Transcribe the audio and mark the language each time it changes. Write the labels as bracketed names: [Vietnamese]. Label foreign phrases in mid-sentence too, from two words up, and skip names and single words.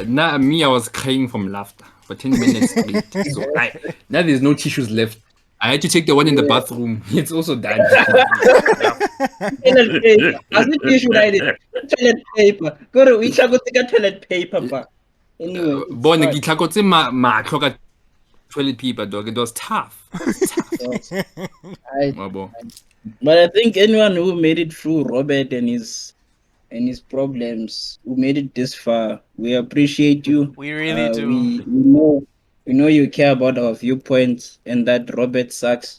[English] Nah, me, I was crying from laughter for 10 minutes straight. So now there's no tissues left. I had to take the one in the Yeah. bathroom. It's also done. Toilet paper. As if you should write it. Toilet paper. Go to which I go take a toilet paper, but anyway, it's Bona fine. [Tswana] ke tlhakotse matlho ka [English] toilet paper, dog. It was tough. It was tough. Yes. I, Wabo. but I think anyone who made it through Robert and his problems, who made it this far, we appreciate you. We really do. We know you care about our viewpoints and that Robert sucks.